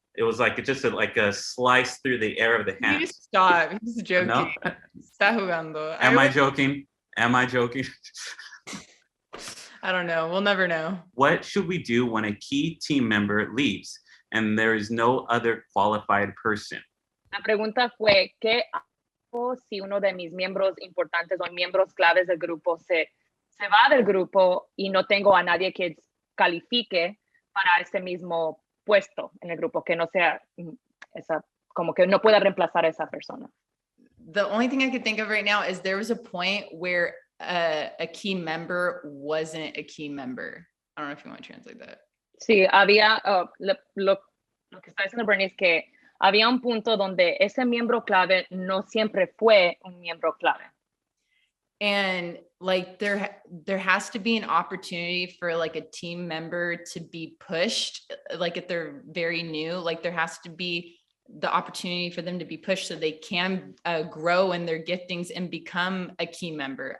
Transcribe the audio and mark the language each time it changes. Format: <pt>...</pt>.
<en>It was like just like a slice through the air of the hand. You stop. He's joking. No?</en> <es>Está jugando.</es> <en>Am I joking? Am I joking? I don't know. We'll never know. What should we do when a key team member leaves and there is no other qualified person?</en> <es>La pregunta fue, ¿qué hago si uno de mis miembros importantes o miembros claves del grupo se va del grupo y no tengo a nadie que califique para ese mismo puesto en el grupo, que no sea como que no pueda reemplazar a esa persona?</es> <en>The only thing I could think of right now is there was a point where a key member wasn't a key member. I don't know if you want to translate that.</en> <es>Sí, había, lo que está diciendo Brittany es que había un punto donde ese miembro clave no siempre fue un miembro clave.</es> <en>And like there has to be an opportunity for like a team member to be pushed, like if they're very new, like there has to be the opportunity for them to be pushed so they can grow in their giftings and become a key member.</en>